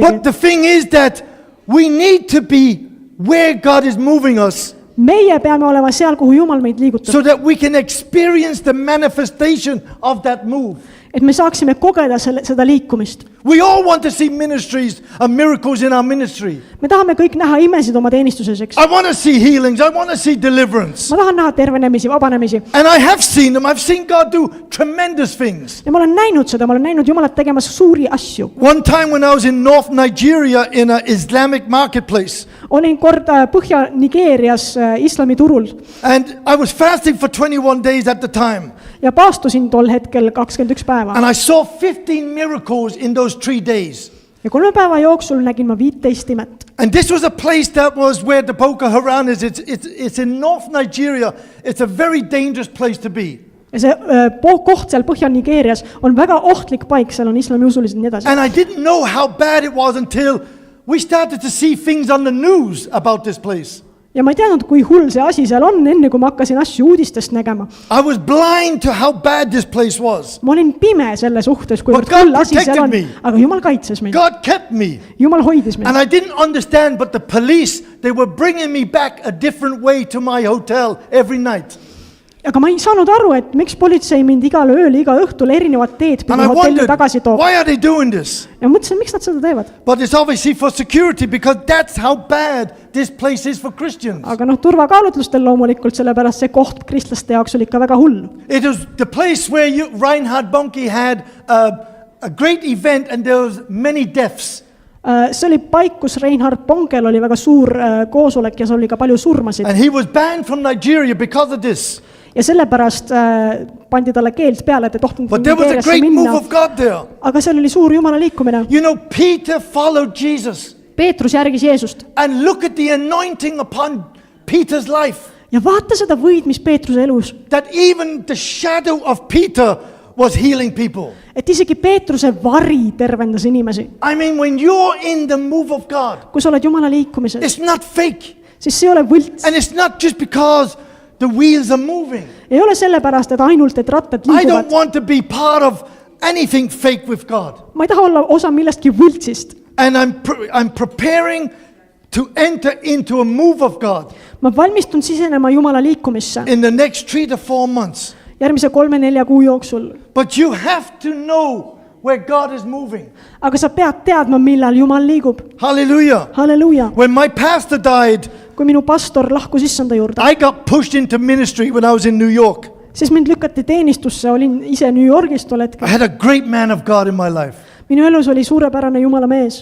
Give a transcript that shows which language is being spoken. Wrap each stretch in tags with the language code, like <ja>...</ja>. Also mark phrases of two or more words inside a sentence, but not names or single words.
<en>But the thing is that we need to be where God is moving us</en> <et>Meie peame olema seal, kuhu Jumal meid liigutab.</et> <en>so that we can experience the manifestation of that move.</en> <et>Et me saaksime kogeda seda liikumist.</et> <en>We all want to see ministries and miracles in our ministry.</en> <et>Me tahame kõik näha imesid oma teenistuses, eks.</et> <en>I want to see healings. I want to see deliverance.</en> <et>Ma tahan näha tervenemisi, vabanemisi.</et> <en>And I have seen them. I've seen God do tremendous things.</en> <et>Ja ma olen näinud seda, ma olen näinud Jumalat tegemas suuri asju.</et> <en>One time when I was in North Nigeria in an Islamic marketplace,</en> <et>Olin kord Põhja-Nigeerias islamiturul</et> <en>and I was fasting for 21 days at the time.</en> <et>ja paastusin tol hetkel 21 päeva.</et> <en>And I saw 15 miracles in those 3 days.</en> <et>Ja 3 päeva jooksul nägin ma 15 imet.</et> <en>And this was a place that was where the Boko Haram is. It's in North Nigeria. It's a very dangerous place to be.</en> <et>Ja see koht seal Põhja-Nigeerias on väga ohtlik paik, seal on islamiusulised ja nii edasi.</et> <en>And I didn't know how bad it was until we started to see things on the news about this place.</en> <et>Ja ma ei teadnud, kui hull see asi seal on, enne kui ma hakkasin asju uudistest nägema.</et> <en>I was blind to how bad this place was.</en> <et>Ma olin pime selle suhtes, kui</et> <en>But God</en> <et>hull asi seal on,</et> <en>protected me.</en> <et>aga Jumal kaitses mind.</et> <en>God kept me.</en> <et>Jumal hoidis mind.</et> <en>And I didn't understand, but the police, they were bringing me back a different way to my hotel every night.</en> <et>Aga ma ei saanud aru, et miks politsei mind igal ööl, iga õhtul erinevad teed</et> <en>And</en> <et>pidi</et> <en>I</en> <et>hotelli</et> <en>wondered,</en> <et>tagasi toob.</et> <en>why are they doing this?</en> <et>Ja mõtlesin, miks nad seda teevad.</et> <en>But it's obviously for security because that's how bad this place is for Christians.</en> <et>Aga turvakaalutlustel loomulikult, sellepärast see koht kristlaste jaoks oli ikka väga hull.</et> <en>It was the place where Reinhard Bonnke had a great event and there was many deaths.</en> <et>See oli paik, kus Reinhard Bonkel oli väga suur koosolek ja seal oli ka palju surmasid.</et> <en>And he was banned from Nigeria because of this.</en> <et>Ja sellepärast pandi talle keeld peale, et ei tohtinud</et> <en>But there was a</en> <et>Nigeeriasse</et> <en>great move</en> <et>minna.</et> <en>of God there.</en> <et>Aga seal oli suur Jumala liikumine.</et> <en>You know, Peter followed Jesus.</en> <et>Peetrus järgis Jeesust.</et> <en>And look at the anointing upon Peter's life.</en> <et>Ja vaata seda võid, mis Peetruse elus.</et> <en>That even the shadow of Peter was healing people.</en> <et>Et isegi Peetruse vari tervendas inimesi.</et> <en>I mean, when you're in the move of God,</en> <et>Kui sa oled Jumala liikumises,</et> <en>it's not fake.</en> <et>siis see ei ole võlts.</et> <en>And it's not just because the wheels are moving.</en> <et>Ei ole sellepärast, et ainult, et rattad</et> <en>I don't</en> <et>liiguvad.</et> <en>want to be part of anything fake with God.</en> <et>Ma ei taha olla osa millestki võltsist.</et> <en>And I'm preparing to enter into a move of God</en> <et>Ma valmistun sisenema Jumala liikumisse</et> <en>in the next 3 to 4 months.</en> <et>järgmise 3-4 kuu jooksul.</et> <en>But you have to know where God is moving.</en> <et>aga sa pead teadma, millal Jumal liigub.</et> <en>Hallelujah.</en> <et>Halleluuja.</et> <en>When my pastor died,</en> <et>kui minu pastor lahkus issanda juurde,</et> <en>I got pushed into ministry when I was in New York.</en> <et>siis mind lükati teenistusse, olin ise New Yorgis tol</et> <en>I</en> <et>hetkel.</et> <en>had a great man of God in my life.</en> <et>minu elus oli suurepärane Jumala mees.</et>